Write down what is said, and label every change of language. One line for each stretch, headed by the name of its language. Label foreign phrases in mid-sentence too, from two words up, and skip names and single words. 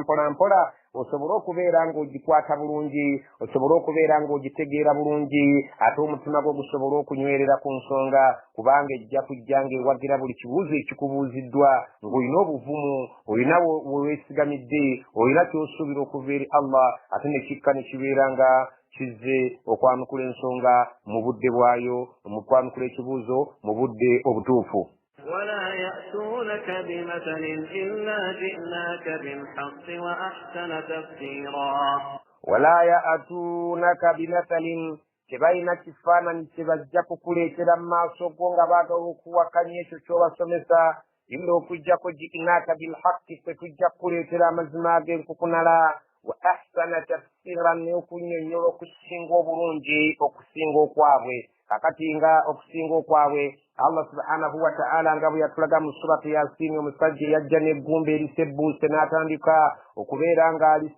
Ganda: mpolampola osobole okubeera ng'ogikwata bulungi osobole okubeera ng'ogitegeera bulungi ate omutima gwo gusobole okunywerera ku nsonga kubanga ejja kujja ng'ewagira buli kibuuzo ekikubuuziddwa ng'olina obuvumu olina weweesigamidde olina ky'osuubira okuva eri allah ate ne kikka ne kibeera nga kizze okwanukula ensonga mu budde bwayo mu kwanukula ekibuuzo mu budde obutuufu.
Arabic: ولا يأتونك بمثل إلا جئناك بالحق وأحسن تفسيرا. ولا يأتونك بمثل
Ganda: tebalina kifaananyi kye bajja kukuleetera mu maaso go nga baagala okuwakanya ekyo ky'obasomesa illa okujjako
Arabic: جئناك بالحق
Ganda: ffe tujja kukuleetera amazima ag'enkukunala
Arabic: وأحسن تفسيرا
Ganda: n'okunnyonnyola okusinga obulungi okusinga okwabwe kakati nga okusinga okwabwe
Arabic: الله سبحانه وتعالى
Ganda: nga bwe yatulaga mu surati yasin omusajja yajja n'eggumba erisebbuuse n'atandika okubeera nga